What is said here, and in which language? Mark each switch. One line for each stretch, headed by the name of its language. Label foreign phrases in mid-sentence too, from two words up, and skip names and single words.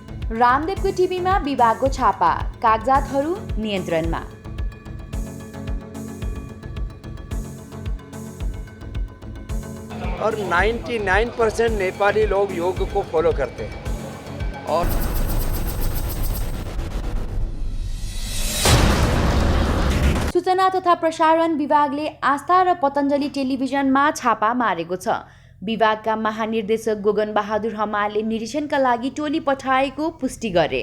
Nepali: रामदेवको टिभीमा विभागको छापा, कागजातहरू नियन्त्रणमा।
Hindi: और 99% नेपाली लोग योग को फॉलो करते हैं। और
Nepali: सूचना तथा प्रसारण विभागले आस्था र पतञ्जलि टेलिभिजनमा छापा मारेको छ। विभागका महानिर्देशक गोगन बहादुर हमालले निरीक्षणका लागि टोली पठाएको पुष्टि गरे।